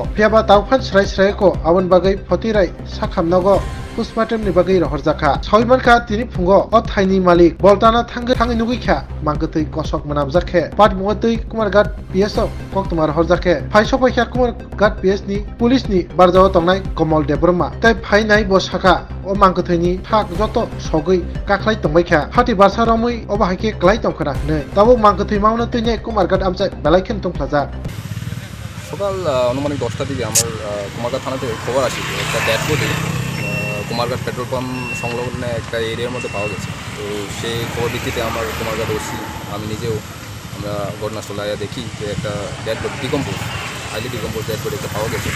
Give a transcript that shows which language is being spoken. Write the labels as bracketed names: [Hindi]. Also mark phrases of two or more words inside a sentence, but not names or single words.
[Kok Borok] फियाबा दावफान स्राय स्रायको आवन बागै फतिराय साखामनगो पुष्पाटम नि बागै रहर जाखा साविमानखा तिनि फुंगो अ थाइनि मालिक बलताना थाङै नुगैखा मांकथै कसक मोनाम जाखे पाट मुगतै कुमारघाट पिएस कक्तमा रहर जाखे फाइसो फाइखा कुमारघाट पिएस नि पुलिस नि बारजाव तंनाय कमल देब्रमा तै फाइनाय बसाखा अ मांकथैनि थाक जत सगै काखलाय तंबायखा हाति बारसा रमै अबाहायके क्लाय तंखना नै ताबो मांकथै मावनो तैने कुमारघाट आमचाय बेलायखेन तंफ्लाजा [Bangla] সকাল আনুমানিক 10টার দিকে আমার কুমারঘাট থানা থেকে খবর আসে একটা [English] dead body [Bangla] কুমারঘাট [English] petrol pump [Bangla] সংলগ্ন একটা এরিয়ার মধ্যে পাওয়া গেছে। তো সেই খবর ভিত্তিতে আমার কুমারঘাট ওসি আমি নিজেও আমরা ঘটনাস্থলে দেখি যে একটা [English] dead body highly decompose dead body [Bangla] একটা পাওয়া গেছে।